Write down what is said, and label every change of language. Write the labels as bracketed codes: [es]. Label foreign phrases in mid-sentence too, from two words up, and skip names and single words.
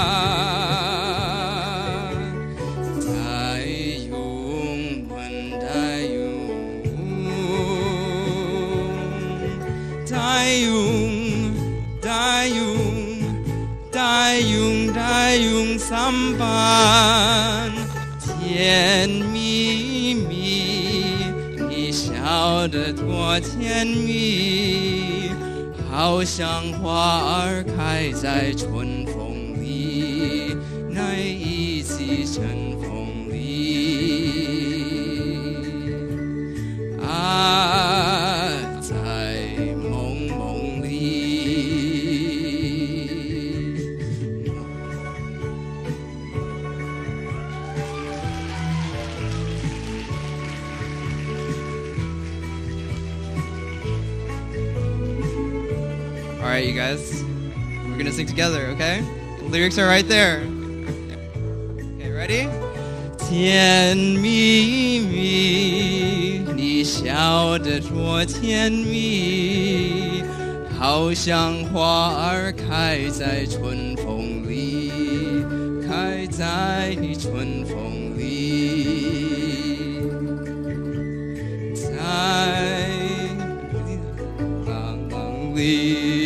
[ms] Dayung mendayung, dayung sampan. [zh] 甜蜜蜜，你笑得多甜蜜，好像花儿开在春风里，那一起春风里。啊，在梦梦里。 [en] All right, you guys, we're gonna sing together, okay? The lyrics are right there. Okay, ready? [zh] 甜蜜蜜，你笑得多甜蜜，好像花儿开在春风里，开在春风里，在梦里。